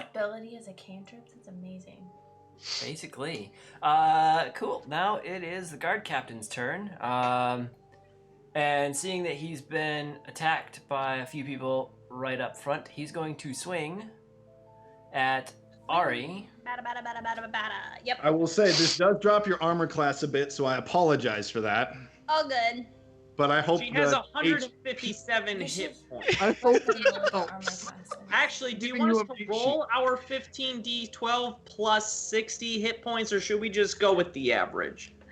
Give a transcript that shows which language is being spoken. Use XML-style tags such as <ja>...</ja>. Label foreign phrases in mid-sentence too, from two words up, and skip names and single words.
<en>Invisibility as a cantrip. That's amazing. Basically. Cool. Now it is the guard captain's turn. And seeing that he's been attacked by a few people right up front, he's going to swing at Ari. Bada, bada, bada, bada, bada. Yep. I will say this does drop your armor class a bit, so I apologize for that. All good. But I hope She has the 157 You hit should- points. I hope Actually, do you Giving want you us a to beat roll our 15d12 plus 60 hit points, or should we just go with the average?</en>